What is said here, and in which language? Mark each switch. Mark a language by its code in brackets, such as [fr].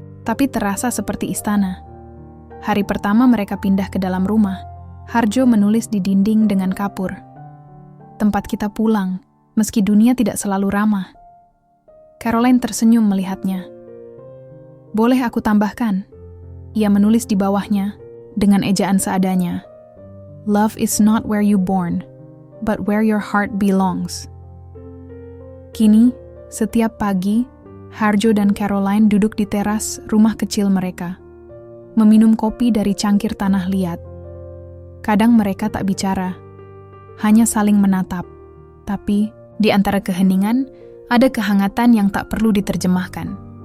[id] Tapi terasa seperti istana. Hari pertama mereka pindah ke dalam rumah, Harjo menulis di dinding dengan kapur. "Tempat kita pulang, meski dunia tidak selalu ramah." Caroline tersenyum melihatnya. "Boleh aku tambahkan?" Ia menulis di bawahnya, dengan ejaan seadanya. [en] "Love is not where you born, but where your heart belongs." [id] Kini, setiap pagi, Harjo dan Caroline duduk di teras rumah kecil mereka, meminum kopi dari cangkir tanah liat. Kadang mereka tak bicara, hanya saling menatap. Tapi, di antara keheningan, ada kehangatan yang tak perlu diterjemahkan.